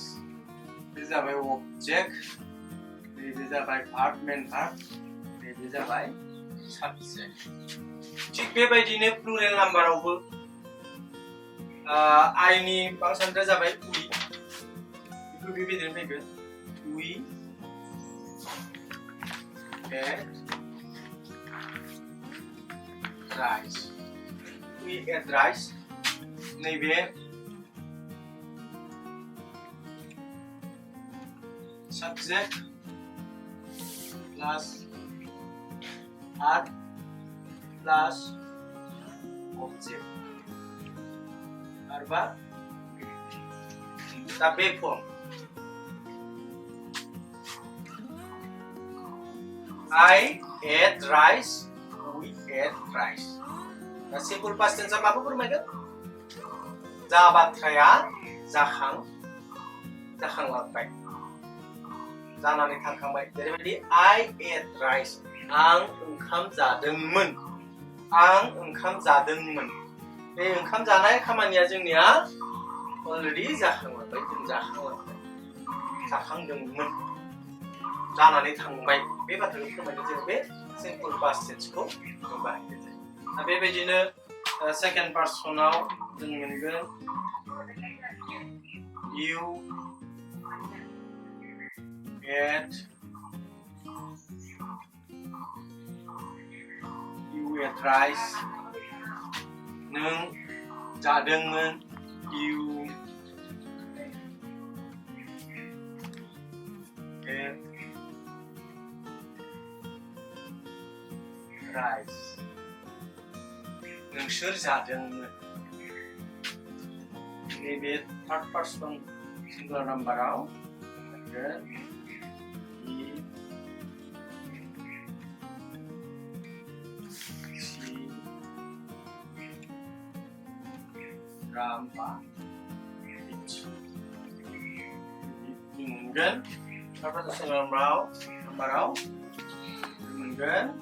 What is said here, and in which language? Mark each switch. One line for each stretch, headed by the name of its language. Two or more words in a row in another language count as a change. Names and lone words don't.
Bodo: बे जाबाय अबजेक्ट, बे जाबाय भार्ब,
English: main verb,
Bodo: बे जाबाय साबजेक्ट। थिग बेबायदिनो प्लुरेल नाम्बारावबो आइनि फांसनआ जाबाय उइ। बेखौ बेबायदिनो फैगोन उइ
English: ate rice. We eat rice।
Bodo: नैबे
English: subject plus verb plus object
Bodo: arba दा बे फर्म
English: I ate rice, we ate rice।
Bodo: दा
English: simple past
Bodo: टेन्सआ माखौ फोरमायगोन? जा बाथ्राया जाखांलांबाय, जानानै थांखांबाय।
English: जेरैबायदि I ate rice,
Bodo: आं ओंखाम जादोंमोन। बे ओंखाम जानाय खामानिया जोंनिया अलरेडि जाखांलांबाय, जों जाखांदोंमोन, जानानै थांबाय। बे बाथ्राखौ फोरमायनो जों बे
English: simple past
Bodo: टेन्सखौ बाहायनाय जायो। दा बेबायदिनो सेकेन्ड पार्सनाव जों मोनगोन
English: you ate rice,
Bodo: नों जादोंमोन,
English: you ate rice,
Bodo: नोंसोर जादोंमोन। नैबे
English: third person singular number
Bodo: मोनगोन मोनगोन
English: third person singular number
Bodo: मोनगोन